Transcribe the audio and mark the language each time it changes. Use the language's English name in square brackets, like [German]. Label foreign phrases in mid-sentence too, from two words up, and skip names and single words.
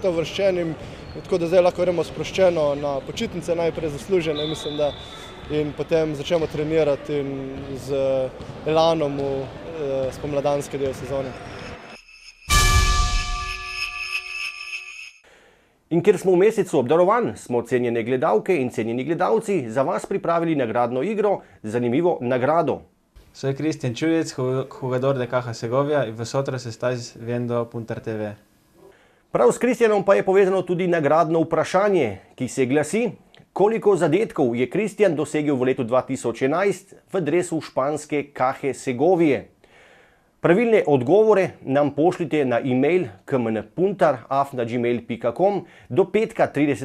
[Slovenian] uvrščenim, tako da zdaj lahko gremo sproščeno na počitnice, najprej zaslužene, mislim, da in potem začnemo trenirati in z elanom v spomladanski del sezone. In ker smo v mesecu obdarovanj, smo cenjene gledalke in cenjeni gledalci za vas pripravili nagradno igro, zanimivo nagrado. [Spanish] Soy Cristian Chuyec, jugador de Caja Segovia y vosotros estáis viendo Puntar TV. [Slovenian] Prav s Kristjanom pa je povezano tudi nagradno vprašanje, ki se glasi: koliko zadetkov je Kristjan dosegel v letu 2011 v dresu španske Caje Segovije? Pravilne odgovore nam pošljite na e-mail kmnpuntar@gmail.com do petka 30.